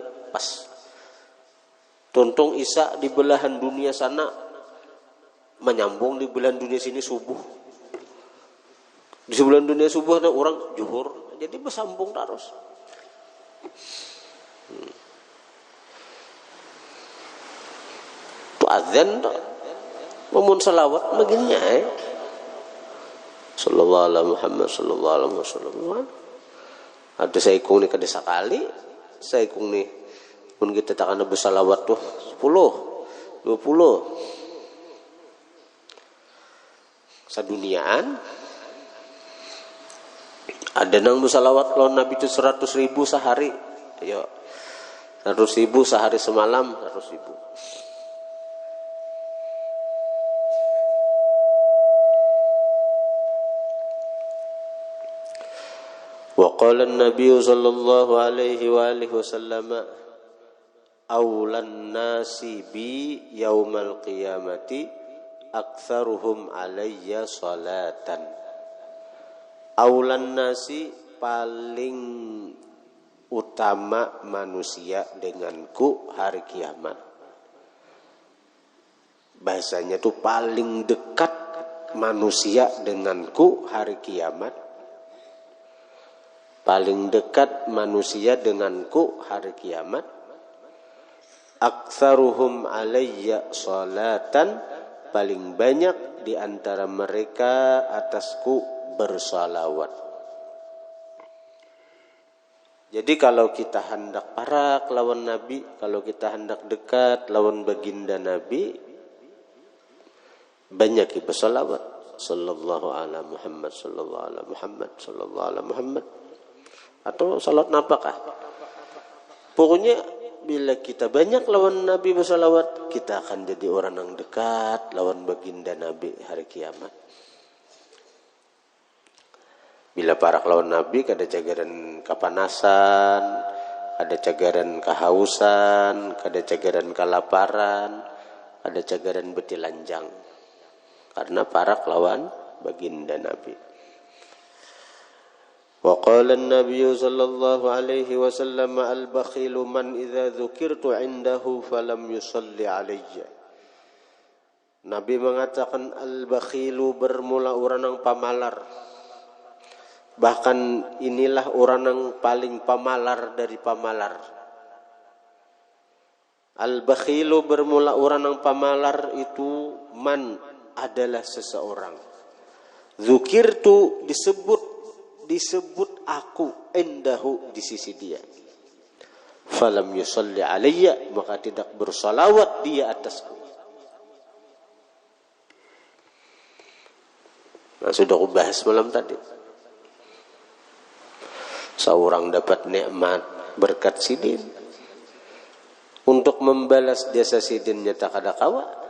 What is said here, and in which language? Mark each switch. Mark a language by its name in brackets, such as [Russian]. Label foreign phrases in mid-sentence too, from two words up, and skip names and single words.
[Banjar] Pas tuntung Isya di belahan dunia sana menyambung di belahan dunia sini subuh. Di sebelah dunia subuh ada orang zuhur. Jadi bersambung terus. Tu azan tu. Memun salawat baginya [Arabic] صلى الله عليه محمد صلى الله عليه وسلم. [Banjar] Ada saya ikung ni kada sekali. Saya ikung ni mun kita tak kena bersalawat tuh 10, 20. Saduniaan ada nang bersalawat lawan Nabi itu 100.000 sehari. Ayo. 100.000 sehari semalam, 100.000. [Arabic] وقال النبي صلى الله عليه وآله وسلم أولى الناس بي يوم القيامة أكثرهم علي صلاة. أولى الناس [Banjar] paling utama manusia denganku hari kiamat. Bahasanya tuh paling dekat manusia denganku hari kiamat. Paling dekat manusia denganku hari kiamat. [Arabic] أكثرهم علي صلاة, [Banjar] paling banyak di antara mereka atasku bersalawat. Jadi kalau kita hendak parak lawan Nabi, kalau kita hendak dekat lawan baginda Nabi, banyak bersalawat. [Arabic] صلى الله على محمد، صلى الله على محمد، صلى الله على محمد. [Banjar] Atau salat napakah? Pokoknya bila kita banyak lawan Nabi bersalawat, kita akan jadi orang yang dekat lawan baginda Nabi hari kiamat. Bila parak lawan Nabi, ada cagaran kepanasan, ada cagaran kehausan, ada cagaran kelaparan, ada cagaran betilanjang. Karena parak lawan baginda Nabi. [Arabic] وقال النبي صلى الله عليه وسلم البخيل من إذا ذكرت عنده فلم يصل علي. [Banjar] Nabi mengatakan al-bakhilu bermula orang yang pamalar. Bahkan inilah orang yang paling pamalar dari pamalar. Al-bakhilu bermula orang yang pamalar itu man adalah seseorang. Dzukirtu disebut aku indahu di sisi dia. [Arabic] فلم يصل علي, [Banjar] maka tidak bersalawat dia atasku. Nah, sudah aku bahas malam tadi. Seorang dapat nikmat berkat sidin, untuk membalas jasa sidinnya tak ada kawa.